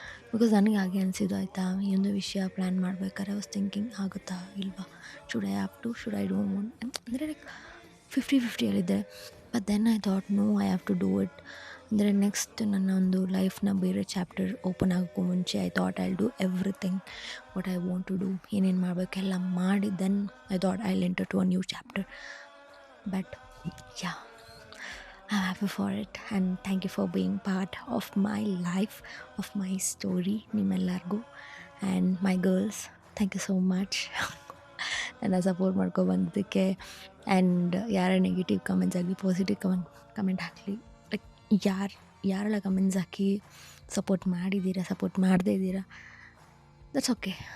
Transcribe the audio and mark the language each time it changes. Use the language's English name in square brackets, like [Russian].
[English] because [Kannada] ನನಗೆ ಹಾಗೆ ಅನಿಸಿದ್ದು, ಆಯಿತಾ? ಈ ಒಂದು ವಿಷಯ [English] plan ಮಾಡ್ಬೇಕಾದ್ರೆ I was thinking, [Kannada] ಆಗುತ್ತಾ ಇಲ್ವಾ, [English] should I do [Kannada] ಅಂದರೆ [English] like 50-50 [Kannada] ಹೇಳಿದ್ದೆ. [English] But then I thought no, I have to do it. [Kannada] ಅಂದರೆ [English] next [Kannada] ನನ್ನ ಒಂದು [English] ಲೈಫ್ನ [Kannada] ಬೇರೆ [English] chapter open [Kannada] ಆಗೋಕ್ಕೂ ಮುಂಚೆ [English] I thought I'll do everything what I want to do, [Kannada] ಏನೇನು ಮಾಡಬೇಕೆಲ್ಲ ಮಾಡಿ [English] Then I thought I'll enter to a new chapter. But yeah, I'm happy for it and thank you for being part of my life, of my story. [Kannada] ನಿಮ್ಮೆಲ್ಲರಿಗೂ [English] and my girls, thank you so much. [Kannada] ನನ್ನ support ಮಾಡ್ಕೊ ಬಂದಿದ್ದಕ್ಕೆ. And ಯಾರ negative comments ಆಗಲಿ positive comment ಹಾಕಲಿ, like ಯಾರೆಲ್ಲ comments ಹಾಕಿ support ಮಾಡಿದ್ದೀರಾ, support ಮಾಡದೇ ಇದ್ದೀರಾ, [English] That's okay.